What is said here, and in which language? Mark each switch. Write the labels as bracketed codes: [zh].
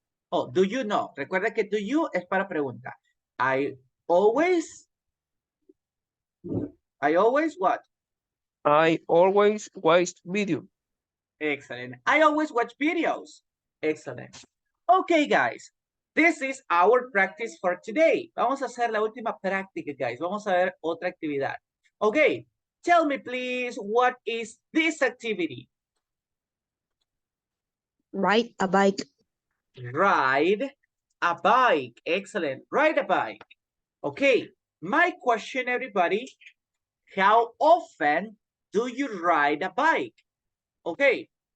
[en] Oh, do you know? Recuerda que do you es para pregunta. I always what? I always watch video. Excellent. I always watch videos. Excellent. Okay, guys. This is our practice for today. [es] Vamos a hacer la última práctica, guys. Vamos a ver otra actividad. [en] Okay. Tell me, please, what is this activity? Ride a bike. Ride a bike. Excellent. Ride a bike. Okay. My question, everybody, how often do you ride a bike? Okay.